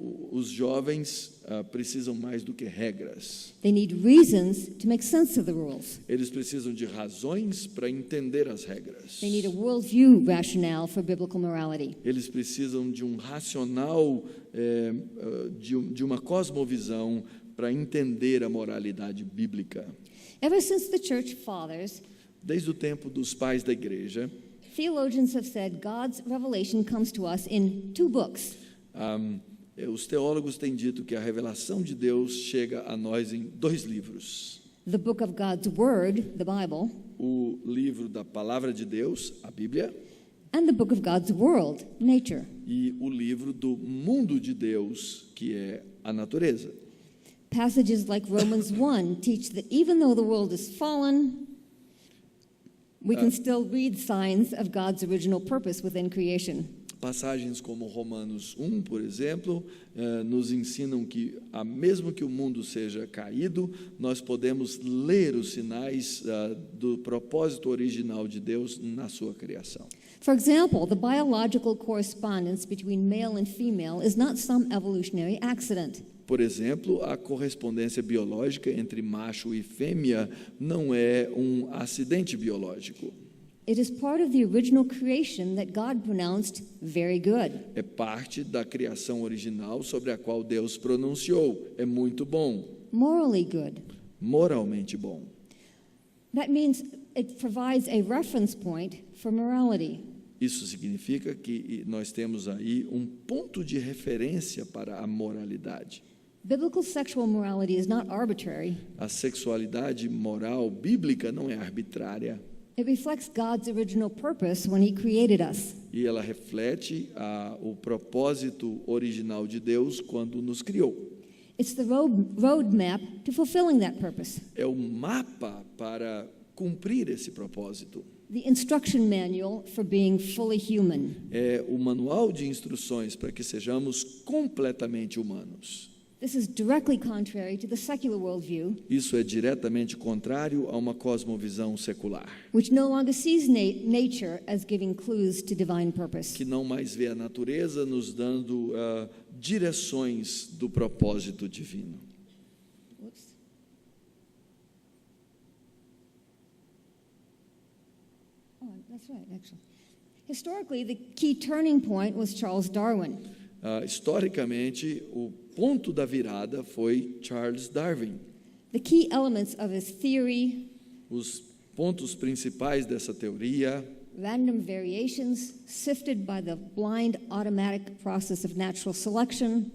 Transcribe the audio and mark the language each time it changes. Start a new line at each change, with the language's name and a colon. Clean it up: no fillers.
Portuguese: Os jovens precisam mais do que regras.
English: They need reasons to make sense of the rules.
Portuguese: Eles precisam de razões para entender as regras.
English: They need a worldview rationale for biblical morality.
Portuguese: Eles precisam de um racional, de uma cosmovisão para entender a moralidade bíblica.
English: Ever since the church fathers,
Portuguese: Desde o tempo dos pais da igreja,
English: theologians have said God's revelation comes to us in 2 books.
Portuguese: Os teólogos têm dito que a revelação de Deus chega a nós em 2 livros.
English: The book of God's Word, the Bible,
Portuguese: O livro da Palavra de Deus, a Bíblia,
English: and the book of God's world, nature.
Portuguese: e o livro do mundo de Deus, que é a natureza.
English: Passages like Romans 1 teach that even though the world is fallen, we can still read signs of God's original purpose within creation.
Portuguese: Passagens como Romanos 1, por exemplo, nos ensinam que, mesmo que o mundo seja caído, nós podemos ler os sinais do propósito original de Deus na sua criação.
English: For example, the biological correspondence between male and female is not some evolutionary accident.
Portuguese: Por exemplo, a correspondência biológica entre macho e fêmea não é um acidente biológico.
English: It is part of the original creation that God pronounced very good.
Portuguese: É parte da criação original sobre a qual Deus pronunciou. É muito bom,
English: Morally good.
Portuguese: moralmente bom.
English: That means it provides a reference point for morality.
Portuguese: Isso significa que nós temos aí um ponto de referência para a moralidade.
English: Biblical sexual morality is not arbitrary.
Portuguese: A sexualidade moral bíblica não é arbitrária.
English: It reflects God's original purpose when He created us.
Portuguese: E ela reflete o propósito original de Deus quando nos criou.
English: It's the roadmap to fulfilling that purpose.
Portuguese: É o mapa para cumprir esse propósito.
English: The instruction manual for being fully human.
Portuguese: É o manual de instruções para que sejamos completamente humanos.
English: This is directly contrary to the secular worldview,
Portuguese: Isso é diretamente contrário a uma cosmovisão secular,
English: which no longer sees nature as giving clues to divine purpose.
Portuguese: que não mais vê a natureza nos dando direções do propósito divino.
English: Whoops. Oh, that's right, actually. Historically, the key turning point was Charles Darwin.
Portuguese: Historicamente, o ponto da virada foi Charles Darwin.
English: The key elements of his theory,
Portuguese: Os pontos principais dessa teoria,
English: random variations sifted by the blind automatic process of natural selection,